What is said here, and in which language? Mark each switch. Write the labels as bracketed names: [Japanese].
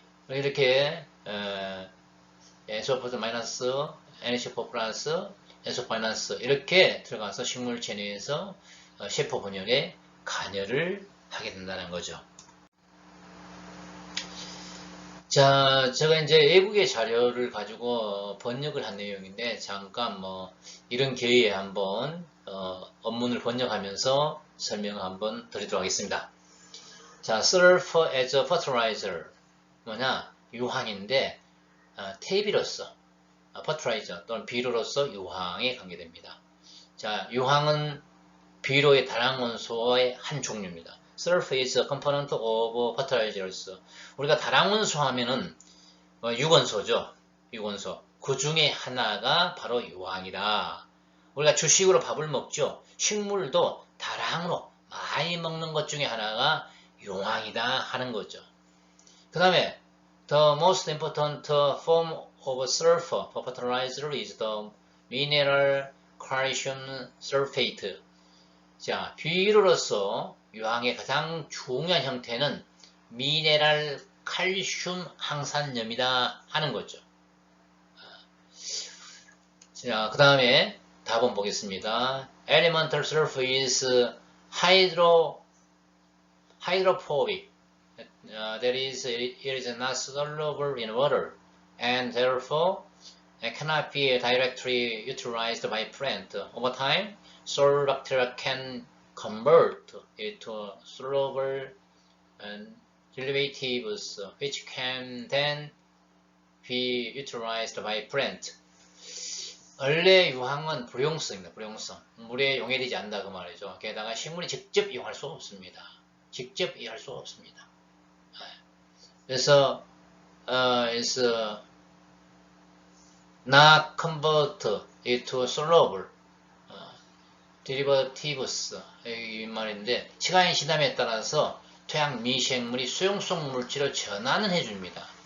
[Korean] 이렇게 에소포트 마이너스, NH4 플러스, 에소 마이너스 이렇게 들어가서 식물체 내에서 세포 분열에 관여를 하게 된다는 거죠. 자, 제가 이제 외국의 자료를 가지고 번역을 한 내용인데 잠깐 이런 기회에 한번 원문을 번역하면서 설명을 한번 드리도록 하겠습니다. [English] 자, sulfur as a fertilizer [Korean] 뭐냐? 유황인데 퇴비로서 fertilizer 또는 비료로서 유황에 관계됩니다. 자, 유황은 비료의 다량 원소의 한 종류입니다. [English] Sulfur is a component of fertilizers. [Korean] 우리가 다량 원소 하면은 6원소죠. 6원소. 그 중에 하나가 바로 유황이다. 우리가 주식으로 밥을 먹죠. 식물도 다량으로 많이 먹는 것 중에 하나가 유황이다 하는 거죠. 그 다음에 [English] The most important form of sulfur for fertilizer is the mineral calcium sulfate. [Korean] 자, 비료로서 유황의 가장 중요한 형태는 미네랄 칼슘 항산염이다 하는 거죠. 자, 그 다음에 답은 보겠습니다. [English] Elemental sulfur is hydrophobic. That is, it is not soluble in water and therefore cannot be directly utilized by plant. Over time, soil bacteria can convert it to soluble derivatives which can then be utilized by plant. [Korean] 원래 유황은 불용성입니다. 불용성. 물에 용해되지 않는다 그 말이죠. 게다가 식물이 직접 이용할 수가 없습니다. 직접 이용할 수가 없습니다. 그래서 [English] it's not convert it to soluble derivatives [Korean] 이 말인데 시간이 지남에 따라서 토양 미생물이 수용성 물질을 전환을 해줍니다.